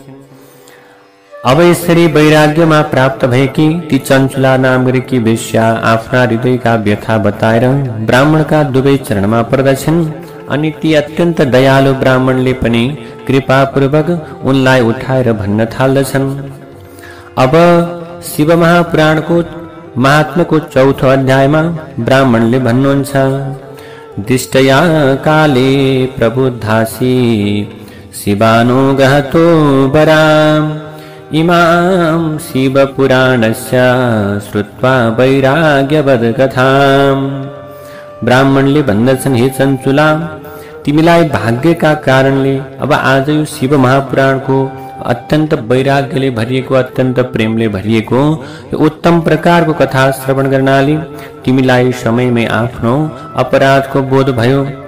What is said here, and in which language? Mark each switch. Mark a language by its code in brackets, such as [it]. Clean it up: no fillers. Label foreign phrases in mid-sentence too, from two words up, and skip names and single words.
[ne] अब यसरी वैराग्यमा प्राप्त भएकी ती चञ्चुला नाम गरेकी वेश्या आफ्ना हृदयका व्यथा बताएर ब्राह्मणका दुवै चरणमा पर्दछिन्। अनि ती अत्यन्त दयालु ब्राह्मणले पनि कृपापूर्वक उनलाई उठाएर भन्न थाल्दछन्। अब शिव महापुराणको महात्म्यको चौथो अध्यायमा ब्राह्मणले भन्नुहुन्छ, [sa] दिष्टया काले प्रबुद्धासी शिवानुगहतो वराम इमां शिवपुराणस्य श्रुत्वा वैराग्यवद कथाम। [ne] ब्राह्मणले भन्दछन्, हे चञ्चुला, तिमीलाई भाग्यका कारणले अब आज यो शिव महापुराणको अत्यन्त वैराग्यले भरिएको, अत्यन्त प्रेमले भरिएको उत्तम प्रकारको कथा श्रवण गर्नाले तिमीलाई समयमै आफ्नो अपराधको बोध भयो।